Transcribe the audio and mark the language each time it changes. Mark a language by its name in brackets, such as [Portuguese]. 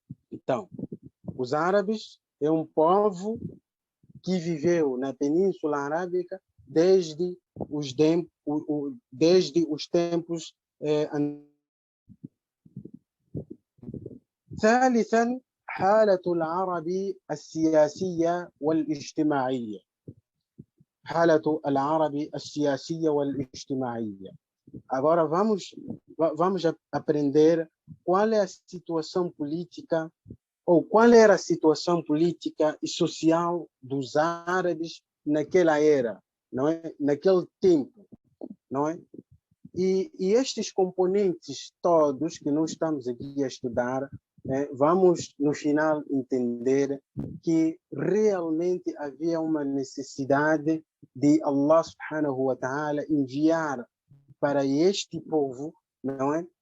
[Portuguese] Então, os árabes é um povo que viveu na Península Arábica desde os tempos [Arabic] ثالثا حالة العرب السياسية والاجتماعية. حالة العرب السياسية والاجتماعية. [Portuguese] Agora vamos aprender qual é a situação política ou qual era a situação política e social dos árabes naquela era, não é? Naquele tempo, não é? E estes componentes todos que nós estamos aqui a estudar, vamos no final entender que realmente havia uma necessidade de Allah subhanahu wa ta'ala enviar para este povo, não é?